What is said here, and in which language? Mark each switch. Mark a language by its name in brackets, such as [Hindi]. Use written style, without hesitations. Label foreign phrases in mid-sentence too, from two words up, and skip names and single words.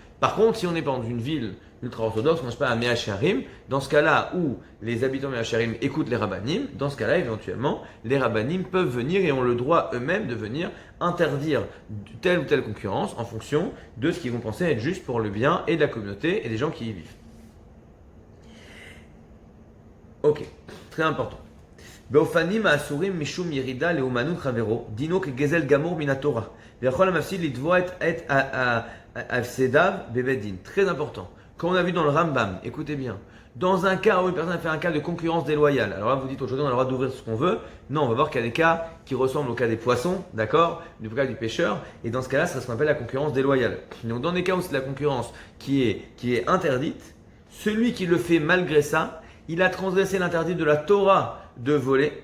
[French] Par contre, si on n'est pas dans une ville ultra-orthodoxe, on ne pas à Mehacharim, dans ce cas-là où les habitants de Mehacharim écoutent les rabbinim, dans ce cas-là, éventuellement, les rabbinim peuvent venir et ont le droit eux-mêmes de venir interdire telle ou telle concurrence en fonction de ce qu'ils vont penser être juste pour le bien et de la communauté et des gens qui y vivent. Ok, très important. [Hebrew] באופנים האסורים משום ירידה לאומנות חברו, דינו כגזל גמור מן התורה. ויכול המפסיד לתבוע את הפסדיו בבית דין. [French] Très important. Comme on a vu dans le Rambam, écoutez bien, dans un cas où une personne a fait un cas de concurrence déloyale, alors là vous dites aujourd'hui on a le droit d'ouvrir ce qu'on veut, non, on va voir qu'il y a des cas qui ressemblent au cas des poissons, d'accord, du cas du pêcheur, et dans ce cas-là, c'est ce qu'on appelle la concurrence déloyale. Donc dans des cas où c'est la concurrence qui est interdite, celui qui le fait malgré ça, il a transgressé l'interdit de la Torah de voler.